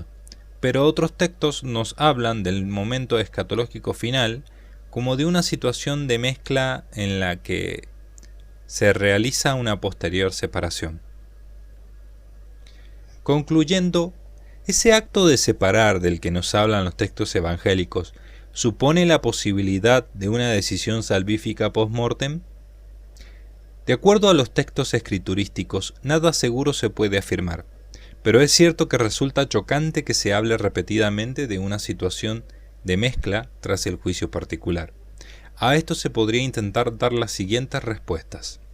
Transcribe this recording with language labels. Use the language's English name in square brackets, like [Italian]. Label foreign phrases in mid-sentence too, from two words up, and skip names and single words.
[Spanish] Segundo, pero otros textos nos hablan del momento escatológico final como de una situación de mezcla en la que se realiza una posterior separación. Concluyendo, ese acto de separar del que nos hablan los textos evangélicos supone la posibilidad de una decisión salvífica post-mortem. De acuerdo a los textos escriturísticos, nada seguro se puede afirmar, pero es cierto que resulta chocante que se hable repetidamente de una situación de mezcla tras el juicio particular. A esto se podría intentar dar las siguientes respuestas.